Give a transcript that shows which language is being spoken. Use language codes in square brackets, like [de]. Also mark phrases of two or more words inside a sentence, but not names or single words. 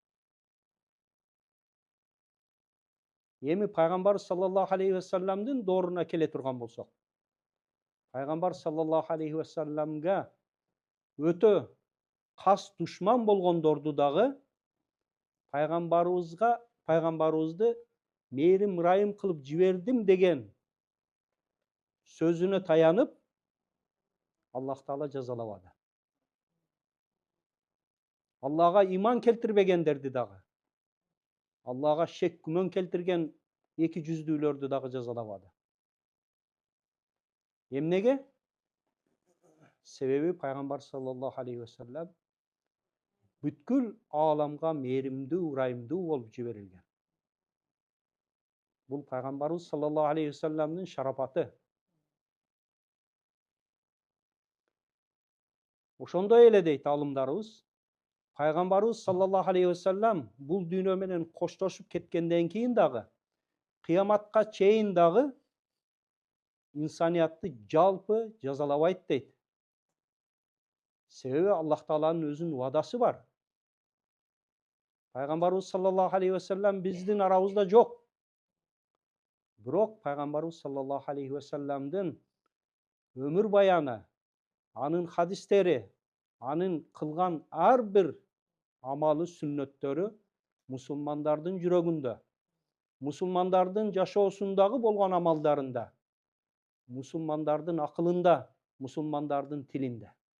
[ky] Эми пайгамбар [ar] صلى الله عليه وسلم [ky] дооруна келе турган болсок, пайгамбар [ar] صلى الله عليه وسلم [ky] өтө кас душман болгондорду дагы пайгамбарыбызды мээрим райым кылып жибердим деген сөзүнө таянып Аллах Таала жазалабады. Аллага иман келтирбегендерди дагы, Аллага шек күмөн келтирген эки жүздүүлөрдү дагы жазалабады. Эмнеге? Себеби пайгамбар [ar] صلى الله عليه وسلم [ky] бүткүл ааламга мээримдүү, ырайымдуу болуп жиберилген. Бул пайгамбарыбыз [ar] صلى الله عليه وسلم [ky] шарапаты. Ошондой эле дейт алымдарыбыз, пайгамбарыбыз [ar] صلى الله عليه وسلم [ky] бул дүйнө менен коштошуп кеткенден кийин дагы, кыяматка чейин дагы инсаниятты жалпы жазалабайт дейт. Себеби Аллах Тааланын өзүнүн вадасы бар. Пайгамбарыбыз [ar] صلى الله عليه وسلم [ky] биздин арабызда жок. Бирок пайгамбарыбыз [ar] صلى الله عليه وسلم [ky] өмүр баяны, анын хадистери, анын кылган ар бир амалы, сүннөттөрү мусулмандардын жүрөгүндө, мусулмандардын жашоосундагы болгон амалдарында, мусулмандардын акылында, мусулмандардын тилинде.